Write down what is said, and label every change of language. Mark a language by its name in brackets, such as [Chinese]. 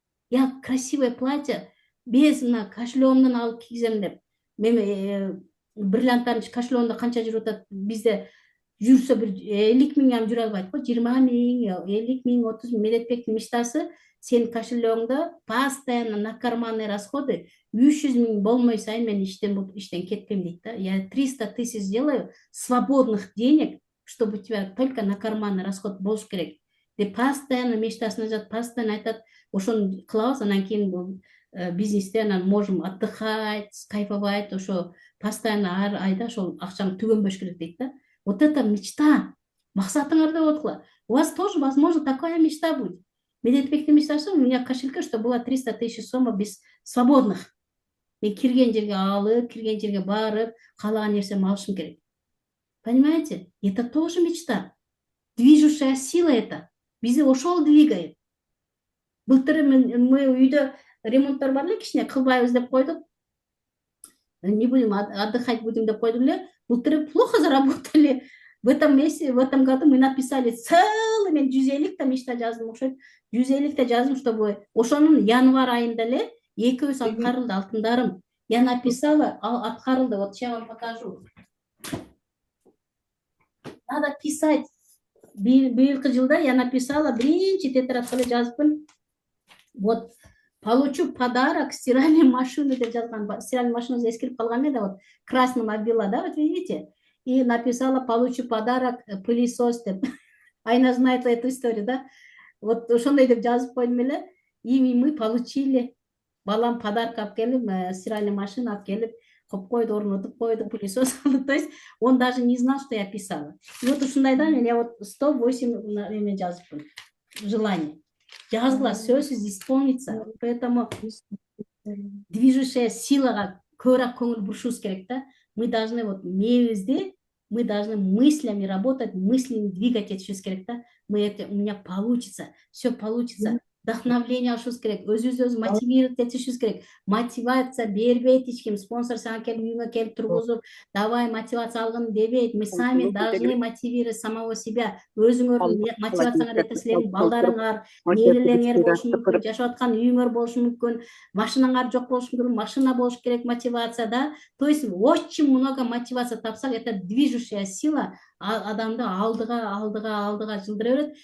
[Kyrgyz] Я красивое платье без мына кошелегімден алып кийгизем деп. Мен бриллианттардын кошелегинде канча жүрүп атат? Бизде жүрсө бир 50.000 ам жүрө албайт го. 20.000, 50.000, 30.000. Медетбектин мечтасы сенин кошелегиңде постоянно на карманные расходы 300.000 болмой сайын мен иштен кетпейм дейт да. [Russian] Я 300 тысяч сделаю свободных денег, чтобы у тебя только на карманный расход болуш керек деп постоянно мечтасына жатат, постоянно айтат. [Kyrgyz] Ошону кылабыз, анан кийин бул бизнесте анан можем отдыхать, кайфовать, ошо постоянно ар айда ошол акчам түгөнбөш керек дейт да. [Russian] Вот это мечта. Максатыңарды откла. У вас тоже, возможно, такая мечта будет. Медетбектин мечтасы, у меня в кошельке, что было 300 тысяч сомов без свободных. [Kyrgyz] Мен кирген жерге алып, кирген жерге барып, каалаган нерсемди алышым керек. [Russian] Понимаете? Это тоже мечта. Движущая сила это. [Kyrgyz] Бизди ошол двигает. Былтыр мы үйдө ремонттор бар эле, кичине кылбайбыз деп койдук. [Russian] Не будем отдыхать, будем деп койдук эле. Былтыр плохо заработали. В этом месяце, в этом году мы написали целый, мен 150 мечта жаздым, окшойт. [Kyrgyz] 150 жаздым, чтобы ошонун январь айында эле экөөсү аткарылды, алтындарым. [Russian] Я написала, аткарылды. Вот сейчас вам покажу. [Kyrgyz] Надо писать. Быйылкы жылда я написала, биринчи тетрадка эле жазыпмын. [Russian] Вот, получу подарок стиральной машины деп жазган. Стиральная машина эскирип калган эле, вот красным обвела, да, вот видите? И написала, получу подарок пылесос деп. Айна знает эту историю, да? [Kyrgyz] Вот ошондой деп жазып койдум эле. И мы получили. Балам подарок алып келип, стиральная машина алып келип, коюп койду, орнотуп койду, пылесос алды. [Russian] То есть он даже не знал, что я писала. [Kyrgyz] И вот ушундайдан я вот 108 эме жазыпмын. Желание. Жазгыла, сөзсүз исполнится. Поэтому движущая силага көбүрөөк көңүл бурушубуз керек да. [Russian] Мы должны вот мээбизди, мы должны мыслями работать, мыслями двигать этишибиз керек да. [Kyrgyz] У меня получится, все получится. Вдохновление алышыбыз керек, өзүбүздү мотивировать этишибиз керек. Мотивация бербейт эч ким. Спонсор сага келип үйүңө келип тургузуп, давай мотивация алгын дебейт. [Russian] Мы сами должны мотивировать самого себя. [Kyrgyz] Өзүңөрдүн мотивацияңар эрте силердин балдарыңар, нерелериңер болушу мүмкүн, жашап аткан үйүңөр болушу мүмкүн, машинаңар жок болушу мүмкүн, машина болуш керек мотивация, да. [Russian] То есть очень много мотивация тапсак, это движущая сила адамды алдыга жылдыра берет.